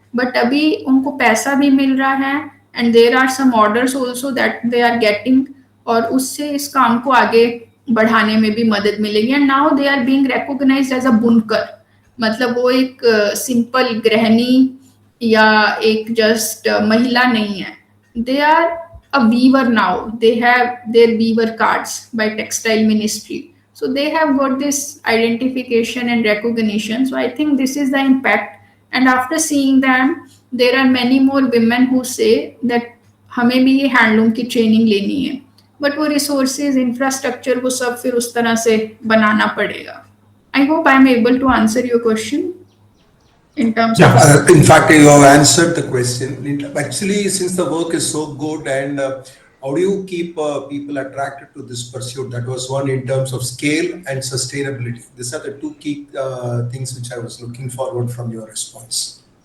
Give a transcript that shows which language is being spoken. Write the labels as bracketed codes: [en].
[hi] But अभी उनको पैसा भी मिल रहा है [en] and there are some orders also that they are getting, [hi] और उससे इस काम को आगे बढ़ाने में भी मदद मिलेगी. [en] and now they are being recognised as a [hi] बुनकर. मतलब वो एक सिंपल गृहिणी या एक जस्ट महिला नहीं है. [en] They are a weaver now. They have their weaver cards by textile ministry. So they have got this identification and recognition. So I think this is the impact. And after seeing them, there are many more women who say that [hi] हमें भी ये handloom की training लेनी है. But वो resources, infrastructure, वो सब फिर उस तरह से बनाना पड़ेगा. [en] I hope I am able to answer your question in terms of. In fact, you have answered the question. Actually, since the work is so good, and how do you keep people attracted to this pursuit? That was one in terms of scale and sustainability. These are the 2 key things which I was looking forward from your response.